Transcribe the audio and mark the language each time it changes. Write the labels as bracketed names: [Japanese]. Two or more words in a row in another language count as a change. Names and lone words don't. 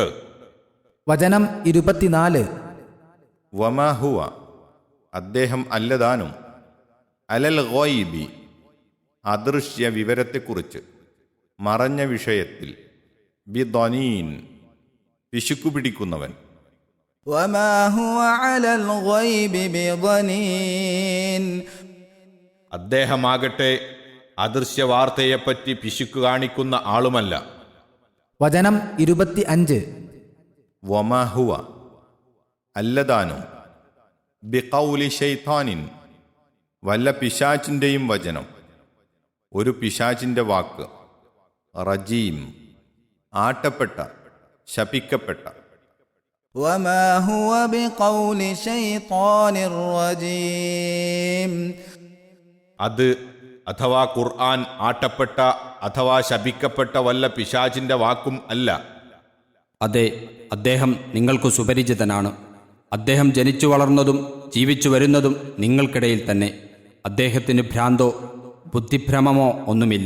[Malayalam] വചനം 24. വമാഹുവ അദ്ദേഹം അല്ലതാനും [Arabic] على الغيب [Malayalam] അദൃശ്യ വിവരത്തെക്കുറിച്ച്, മറഞ്ഞ വിഷയത്തിൽ, ബിദനീൻ പിശുക്കു പിടിക്കുന്നവൻ. [Arabic] وما هو على الغيب بضنين [Malayalam] അദ്ദേഹമാകട്ടെ അദൃശ്യവാർത്തയെപ്പറ്റി പിശുക്ക് കാണിക്കുന്ന ആളുമല്ല. വചനം 25. വമഹുവ അല്ലതാനും [Arabic] بقول شيطان [Malayalam] വല്ല പിശാചിൻ്റെയും വചനം, ഒരു പിശാചിൻ്റെ വാക്ക്, റജീം ആട്ടപ്പെട്ട ശപിക്കപ്പെട്ട. [Arabic] وما هو بقول شيطان رجيم [Malayalam] അത് അഥവാ ഖുർആൻ ആട്ടപ്പെട്ട അഥവാ ശപിക്കപ്പെട്ട വല്ല പിശാചിൻ്റെ വാക്കും അല്ല. അതെ, അദ്ദേഹം നിങ്ങൾക്ക് സുപരിചിതനാണ്. അദ്ദേഹം ജനിച്ചു വളർന്നതും ജീവിച്ചു വരുന്നതും നിങ്ങൾക്കിടയിൽ തന്നെ. അദ്ദേഹത്തിന് ഭ്രാന്തോ ബുദ്ധിഭ്രമമോ ഒന്നുമില്ല.